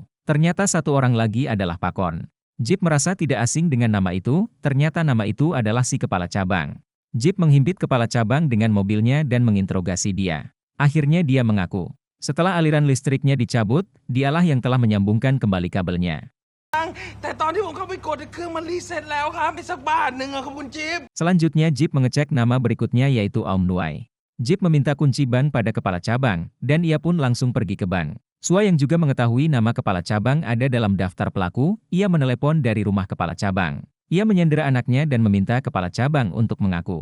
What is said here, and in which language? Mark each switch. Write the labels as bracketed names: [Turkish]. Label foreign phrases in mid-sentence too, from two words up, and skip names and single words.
[Indonesian] Ternyata satu orang lagi adalah Pakon. Jeep merasa tidak asing dengan nama itu, ternyata nama itu adalah si kepala cabang. Jeep menghimpit kepala cabang dengan mobilnya dan menginterogasi dia. Akhirnya dia mengaku. Setelah aliran listriknya dicabut, dialah yang telah menyambungkan kembali kabelnya. [Thai] แต่ตอนที่ผมเข้าไปกดเครื่องมันรีเซ็ตแล้วครับไปสักบาทหนึ่งอะครับคุณจิ๊บ [Indonesian] Selanjutnya Jeep mengecek nama berikutnya yaitu Aum Nuai. Jeep meminta kunci bank pada kepala cabang, dan ia pun langsung pergi ke bank. Sua yang juga mengetahui nama kepala cabang ada dalam daftar pelaku, ia menelepon dari rumah kepala cabang. Ia menyandera anaknya dan meminta kepala cabang untuk mengaku.